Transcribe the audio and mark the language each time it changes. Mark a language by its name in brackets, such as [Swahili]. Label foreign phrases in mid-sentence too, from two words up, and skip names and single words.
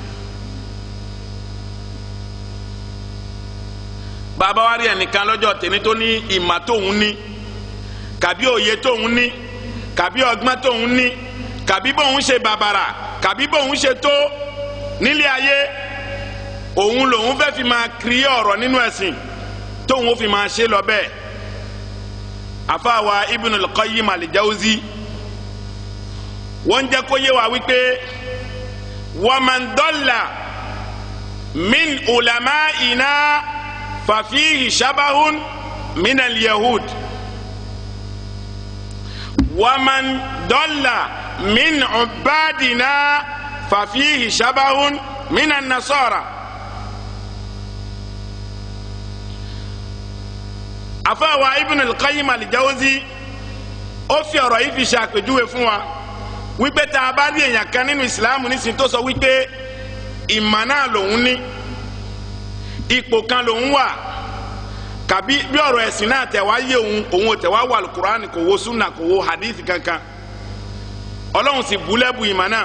[Yoruba] bàbá wa rí ẹnìkan lọ́jọ́ tèmi tó ní ìmà tóun ní, kàbí òye tóun ní, kàbí ọgbọ́n tóun ní, kàbí bóun ṣe bàbàrà, kàbí bóun ṣe tó nílé ayé, òun lòun fẹ́ fi máa kiri ọ̀rọ̀ nínú ẹ̀sìn tóun ó fi máa ṣe lọ bẹ́ẹ̀. àfáàwá Ibn al-Qayyim al-Jawzi wọ́n jẹ́ kó yé wa wípé [Arabic] ومن ضل من علمائنا ففيه شبه من اليهود ومن ضل من عبادنا ففيه شبه من النصارى. [Yoruba] àfáàwá Ibn al-Qayyim al-Jawzi ó fi ọ̀rọ̀ yìí fi ṣe àpèjúwe fún wa wípé tá a bá rí èèyàn kan nínú ìsìláàmù nísìnyí tó sọ wípé ìmọ̀ náà lòun ní, ipò kan lòun wà, kàbí bí ọ̀rọ̀ ẹ̀sìn náà tẹ̀ wá yé òun ò tẹ̀ wá wà al-Qur'an, kò wo sunna, kò wo hadith kankan, ọlọ́run sì bú lẹ́bù ìmọ̀ náà.